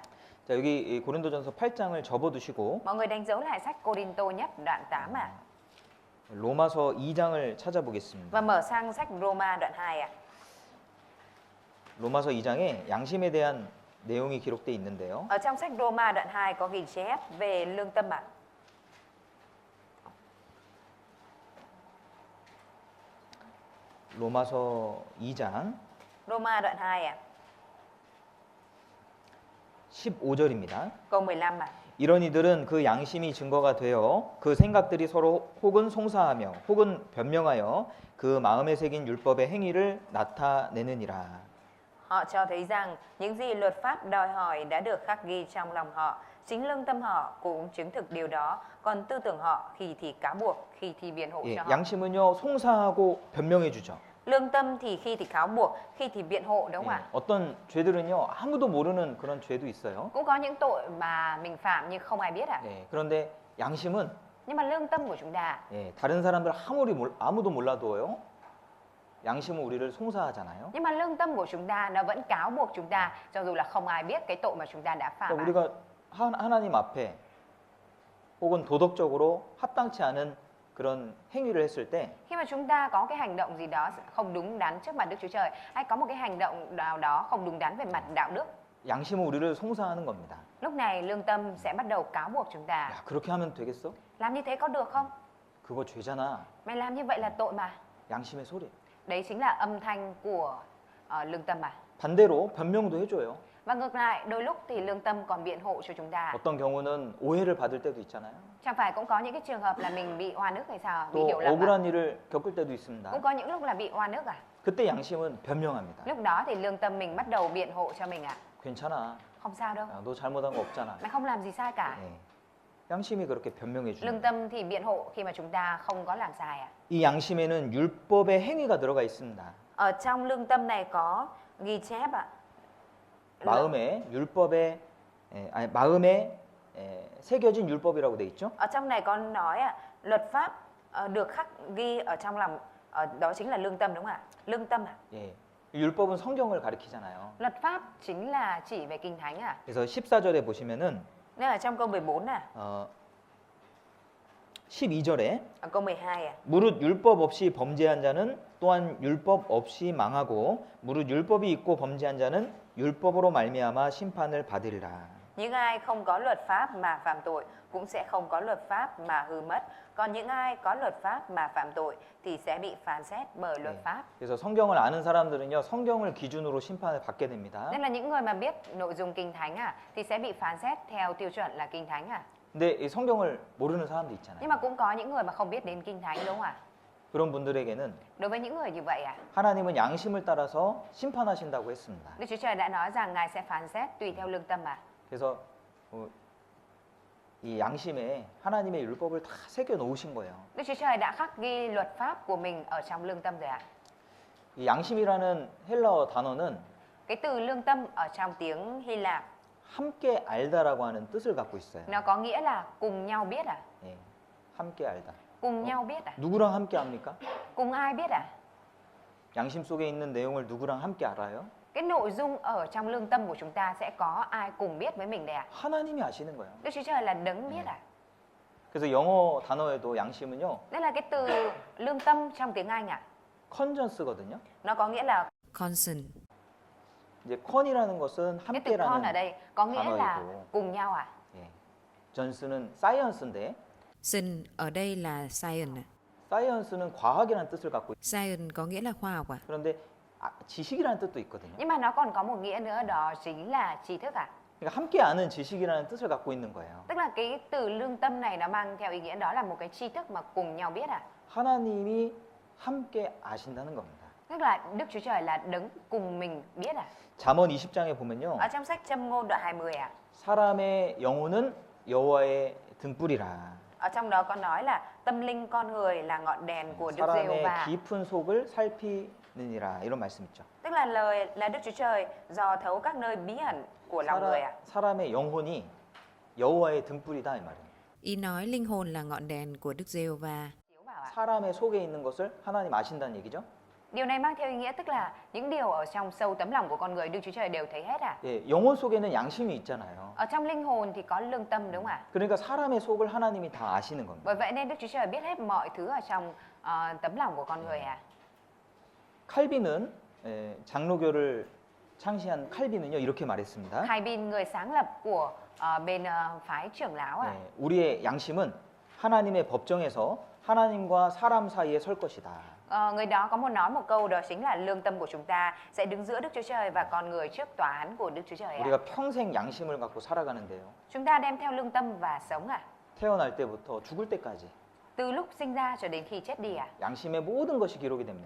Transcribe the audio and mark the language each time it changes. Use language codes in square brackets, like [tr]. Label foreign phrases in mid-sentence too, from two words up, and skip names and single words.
[ko] 자, 여기 이 고린도전서 8장을 접어두시고 [vi] Mọi người đánh dấu lại sách Cô-rin-tô nhất đoạn 8 ạ. [ko] 로마서 2장을 찾아보겠습니다. [vi] Và mở sang sách Roma đoạn 2 ạ. [ko] 로마서 2장에 양심에 대한 내용이 기록되어 있는데요. [vi] Ở trong sách Roma đoạn 2 có ghi chép về lương tâm ạ. [ko] 로마서 2장 [vi] Roma đoạn 2 ạ. [ko] 15절입니다. [vi] Câu 15 ạ. [ko] 이런 이들은 그 양심이 증거가 되어 그 생각들이 서로 혹은 송사하며 혹은 변명하여 그 마음에 새긴 율법의 행위를 나타내느니라. [vi] Họ cho thấy rằng những gì luật pháp đòi hỏi đã được khắc ghi trong lòng họ. Chính lương tâm họ cũng chứng thực điều đó. Còn tư tưởng họ khi thì cáo buộc, khi thì biện hộ [ko] 예, [vi] cho họ. [ko] 양심은요 송사하고 변명해 주죠. [vi] Lương tâm thì khi thì cáo buộc, khi thì biện hộ, đúng không [ko] 예, [vi] ạ? [ko] 어떤 죄들은요 아무도 모르는 그런 죄도 있어요. [vi] Cũng có những tội mà mình phạm nhưng không ai biết ạ. [ko] 예, 그런데 양심은 [vi] Nhưng mà lương tâm của chúng ta, [ko] 예, 다른 사람들 아무도 몰라도요. 양심은 우리를 송사하잖아요. [vi] nhưng mà lương tâm của chúng ta nó vẫn cáo buộc chúng ta cho dù là không ai biết cái tội mà chúng ta đã phạm. [ko] 그러니까 [vi] ạ. [ko] 우리가 하나님 앞에 혹은 도덕적으로 합당치 않은 그런 행위를 했을 때 [vi] Khi mà chúng ta có cái hành động gì đó không đúng đắn trước mặt Đức Chúa Trời, hay có một cái hành động nào đó không đúng đắn về mặt đạo đức, [ko] 양심은 우리를 송사하는 겁니다. [vi] lúc này lương tâm sẽ bắt đầu cáo buộc chúng ta. [ko] 야, 그렇게 하면 되겠어? [vi] Làm như thế có được không? [ko] 그거 죄잖아. [vi] Mày làm như vậy là tội mà. [ko] 양심의 소리. [vi] Đấy chính là âm thanh của lương tâm mà. [ko] 반대로 변명도 해줘요. [vi] Và ngược lại, đôi lúc thì lương tâm còn biện hộ cho chúng ta. [ko] 어떤 경우는 오해를 받을 때도 있잖아요. [vi] Chẳng phải cũng có những cái trường hợp là mình bị oan ức hay sao? Bị [ko] 또 [vi] hiểu lầm à? [ko] 억울한 일을 겪을 때도 있습니다. [vi] Cũng có những lúc là bị oan ức à? [ko] 그때 양심은 변명합니다. [vi] Lúc đó thì lương tâm mình bắt đầu biện hộ cho mình à? [ko] 괜찮아. [vi] Không sao đâu, [ko] 야, 너 잘못한 거 없잖아. [vi] mày không làm gì sai cả. [ko] 예. 양심이 그렇게 변명해 [vi] Lương [ko] 주는. [vi] tâm thì biện hộ khi mà chúng ta không có làm sai à? [ko] 이 양심에는 율법의 행위가 들어가 있습니다. [vi] Ở trong lương tâm này có ghi chép ạ. [ko] 마음에 율법에 마음에 새겨진 율법이라고 돼 있죠. [vi] Ở trong này có nói ạ, luật pháp được khắc ghi ở trong lòng, đó chính là lương tâm đúng không ạ? Lương tâm à? [ko] 예. 율법은 성경을 가리키잖아요. [vi] Luật pháp chính là chỉ về kinh thánh à? [ko] 그래서 14절에 보시면은 [vi] Nên ở trong câu 14 à? [ko] 12절에 [vi] Ở câu 12 à? [ko] 무릇 율법 없이 범죄한 자는 또한 율법 없이 망하고 무릇 율법이 있고 범죄한 자는 율법으로 말미암아 심판을 받으리라. [vi] Những ai không có luật pháp mà phạm tội cũng sẽ không có luật pháp mà hư mất. Còn những ai có luật pháp mà phạm tội thì sẽ bị phán xét bởi luật [ko] 네. [vi] pháp. [ko] 그래서 성경을 아는 사람들은요 성경을 기준으로 심판을 받게 됩니다. [vi] Nên là những người mà biết nội dung kinh thánh thì sẽ bị phán xét theo tiêu chuẩn là kinh thánh à. [ko] 근데 이 성경을 모르는 사람도 있잖아요. [vi] Nhưng mà cũng có những người mà không biết đến kinh thánh đúng không ạ? [ko] 그런 분들에게는 [vi] Đối với những người như vậy [ko] 하나님은 양심을 따라서 심판하신다고 했습니다. [vi] Đức Chúa Trời đã nói rằng Ngài sẽ phán xét tùy theo lương tâm à. [ko] 그래서 이 양심에 하나님의 율법을 다 새겨 놓으신 거예요. [vi] Đức Chúa Trời đã khắc ghi luật pháp của mình ở trong lương tâm rồi ạ. [ko] 이 양심이라는 헬라어 단어는 [vi] Cái từ lương tâm ở trong tiếng Hy Lạp [ko] 함께 알다라고 하는 뜻을 갖고 있어요. [vi] nó có nghĩa là cùng nhau biết à? [ko] 예, 함께 알다. [vi] Cùng nhau biết à? [ko] 누구랑 함께 합니까? [vi] Cùng ai biết à? [ko] 양심 속에 있는 내용을 누구랑 함께 알아요? [vi] Cái nội dung ở trong lương tâm của chúng ta sẽ có ai cùng biết với mình đây ạ? [ko] 하나님이 아시는 거예요. [vi] Đức Chúa Trời là đấng biết à? [ko] 그래서 영어 단어에도 양심은요, [vi] Đây là cái từ lương tâm trong tiếng Anh à? [ko] 컨전스거든요. [vi] Nó có nghĩa là Consent. [ko] 이제 컨이라는 것은 [vi] cái từ con ở [ko] 함께라는 [vi] đây có nghĩa là [ko] 단어이고, [vi] cùng nhau à? [ko] 예, 전스는 사이언스인데, [vi] Sin ở đây là science. [ko] 사이언스는 과학이라는 뜻을 갖고 있어요. [vi] Science có nghĩa là khoa học à? [ko] 그런데 지식이라는 뜻도 있거든요. [vi] Nhưng mà nó còn có một nghĩa nữa, đó chính là trí thức à? [ko] 그러니까 함께 아는 지식이라는 뜻을 갖고 있는 거예요. [vi] Tức là cái từ lương tâm này nó mang theo ý nghĩa đó là một cái tri thức mà cùng nhau biết à? [ko] 하나님이 함께 아신다는 겁니다. [vi] Tức là Đức Chúa Trời là đấng cùng mình biết à? [ko] 잠언 20장에 보면요. [vi] Ở trong sách Châm ngôn đoạn 20 à? [ko] 사람의 영혼은 여호와의 등불이라. [vi] Ở trong đó có nói là tâm linh con người là ngọn đèn của Đức [ko] 사람의 [vi] Giê-hô-va. [ko] 깊은 속을 살피느니라. 이런 말씀 있죠. [vi] Tức là lời là Đức Chúa Trời dò thấu các nơi bí ẩn của lòng người ạ. [ko] 사람의 영혼이 여호와의 등불이다 이 말이에요. [vi] Ý nói linh hồn là ngọn đèn của Đức Giê-hô-va. Chiếu vào ạ. [ko] 사람의 속에 있는 것을 하나님 아신다는 얘기죠. [vi] Điều này mang theo ý nghĩa tức là những điều ở trong sâu tấm lòng của con người Đức Chúa Trời đều thấy hết ạ. [ko] 예, 영혼 속에는 양심이 있잖아요. [vi] Ở trong linh hồn thì có lương tâm đúng không ạ? [ko] 그러니까 사람의 속을 하나님이 다 아시는 겁니다. [vi] Bởi vậy nên Đức Chúa Trời biết hết mọi thứ ở trong tấm lòng của con người ạ. [ko] 칼빈은 장로교를 창시한 칼빈은요 이렇게 말했습니다. [vi] Calvin, người sáng lập của bên phái trưởng lão ạ. [ko] 우리의 양심은 하나님의 법정에서 하나님과 사람 사이에 설 것이다. [vi] Người đó có nói một câu đó chính là lương tâm của chúng ta sẽ đứng giữa Đức Chúa Trời và con người trước tòa án của Đức Chúa Trời ạ. [ko] 우리가 평생 양심을 갖고 살아가는데요. [vi] Chúng ta đem theo lương tâm và sống ạ. [ko] 태어날 때부터 죽을 때까지 [vi] Từ lúc sinh ra cho đến khi chết đi ạ. [ko] 양심의 모든 것이 기록이 됩니다.